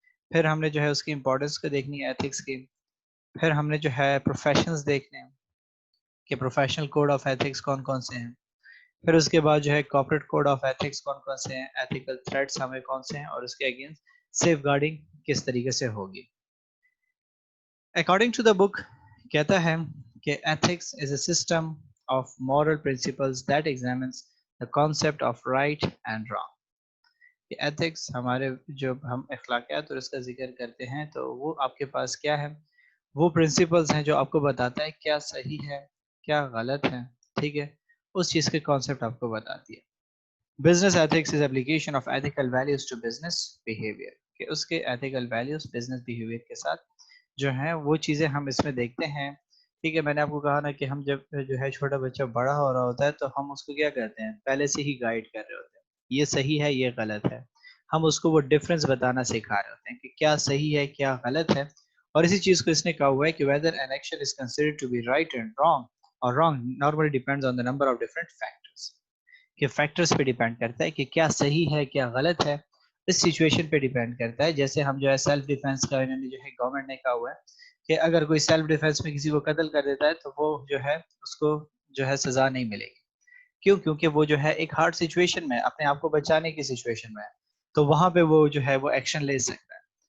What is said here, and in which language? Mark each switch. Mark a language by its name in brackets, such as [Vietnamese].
[Urdu] پھر ہم نے جو ہے اس کی امپورٹنس کو دیکھنی ہے ایتھکس کی. پھر ہم نے جو ہے پروفیشنز دیکھنے ہیں کہ پروفیشنل کوڈ آف ایتھکس کون کون سے ہیں. پھر اس کے بعد جو ہے کارپوریٹ کوڈ آف ایتھکس کون کون سے ہیں, ایتھیکل تھریٹس ہمیں کون سے ہیں, اور اس کے اگینسٹ سیف گارڈنگ کس طریقے سے ہوگی. [English] according to the book [Urdu] کہتا ہے کہ [English] ethics is a system of moral principles that examines the concept of right and wrong. [Urdu] کہ ethics ہمارے جو ہم اخلاقیات اور اس کا ذکر کرتے ہیں تو وہ آپ کے پاس کیا ہے, وہ پرنسپلز ہیں جو آپ کو بتاتا ہے کیا صحیح ہے کیا غلط ہے. ٹھیک ہے, اس چیز کے کانسیپٹ آپ کو بتاتی ہے. [English] business ethics is application of ethical values to business behaviour, [Urdu] کہ اس کے ایتھیکل ویلیوز بزنس بیہیویئر کے ساتھ جو ہیں وہ چیزیں ہم اس میں دیکھتے ہیں. ٹھیک ہے, میں نے آپ کو کہا نا کہ ہم جب جو ہے چھوٹا بچہ بڑا ہو رہا ہوتا ہے تو ہم اس کو کیا کرتے ہیں, پہلے سے ہی گائیڈ کر رہے ہوتے ہیں, یہ صحیح ہے یہ غلط ہے. ہم اس کو وہ ڈفرینس بتانا سکھا رہے ہوتے ہیں کہ کیا صحیح ہے کیا غلط ہے. اور اسی چیز کو اس نے کہا ہوا ہے کہ [English] whether an action is considered to be right and wrong or wrong normally depends on the number of different factors. [Urdu] کہ فیکٹرز پہ ڈیپینڈ کرتا ہے کہ کیا صحیح ہے کیا غلط ہے, اس سچویشن پہ ڈیپینڈ کرتا ہے. جیسے ہم جو ہے سیلف ڈیفینس کا انہوں نے جو ہے گورنمنٹ نے کہا ہوا ہے کہ اگر کوئی سیلف ڈیفینس میں کسی کو قتل کر دیتا ہے تو وہ جو ہے اس کو جو ہے سزا نہیں ملے گی. کیوں؟ کیونکہ وہ جو ہے ایک ہارڈ سچویشن میں اپنے آپ کو بچانے کی سچویشن میں ہے, تو وہاں پہ وہ جو ہے وہ ایکشن لے سکتا ہے.